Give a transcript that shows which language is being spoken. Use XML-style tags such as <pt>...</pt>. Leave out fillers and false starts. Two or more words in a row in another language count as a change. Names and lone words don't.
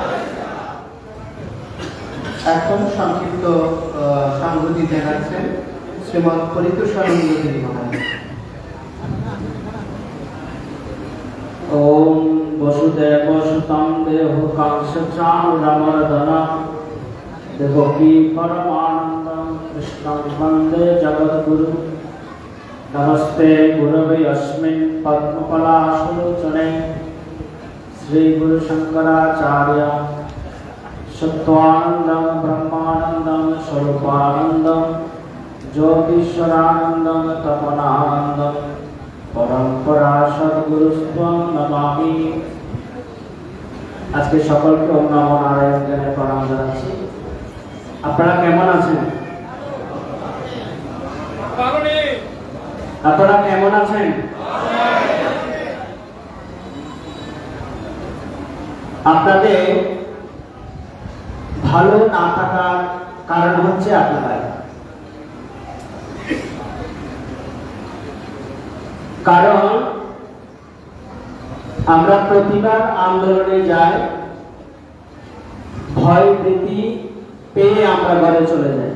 <bn>এখন সংক্ষিপ্ত সংগতি জানাচ্ছেন শ্রীমৎ পরিতোষানন্দগিরি মহারাজ।</bn> <sa>ওম বসুদেব সুতং দেহ কাংসচানুরমর্দনা দেবকী পরমানন্দম কৃষ্ণং বন্দে জগদ্গুরু। नमस्ते गुरवे अस्मिन् पद्मफलाशलोचने श्री गुरु शंकराचार्य सत्वानंदं ब्रह्मानंदं स्वरूपानंदं ज्योतिष्वरानंदं तपनानंदं परंपरा सद्गुरुस्त्वं नमामि।</sa> <bn>আজকে সকলকে</bn> <sa>ওম নমো নারায়ণ</sa> <bn>জ্ঞানে প্রণাম জানাচ্ছি। আপনারা কেমন আছেন? আপনারা কেমন আছেন? আপনাদের ভালো না থাকার কারণ হচ্ছে আপনারা, কারণ আমরা প্রতিবার আন্দোলনে যাই, ভয় ভীতি পেয়ে আমরা ঘরে চলে যাই।</bn>